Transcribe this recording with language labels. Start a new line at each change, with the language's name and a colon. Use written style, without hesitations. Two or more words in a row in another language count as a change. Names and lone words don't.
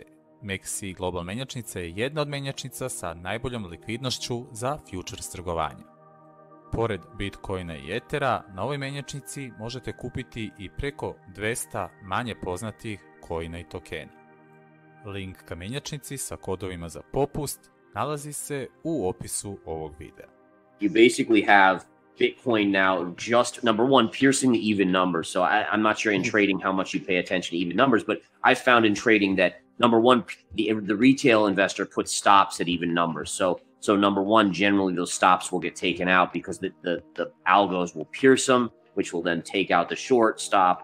Serbian: MEXC Global menjačnica je jedna od menjačnica sa najboljom likvidnošću za futures trgovanje. Pored Bitcoina i Ethera, na ovoj menjačnici možete kupiti i preko 200 manje poznatih coina i tokena. Link ka menjačnici sa kodovima za popust nalazi se u opisu ovog videa.
English: You basically have Bitcoin now just, number one, piercing the even numbers. So I'm not sure in trading how much you pay attention to even numbers, but I found in trading that, number one, the retail investor puts stops at even numbers. So number one, generally those stops will get taken out because the algos will pierce them, which will then take out the short stop.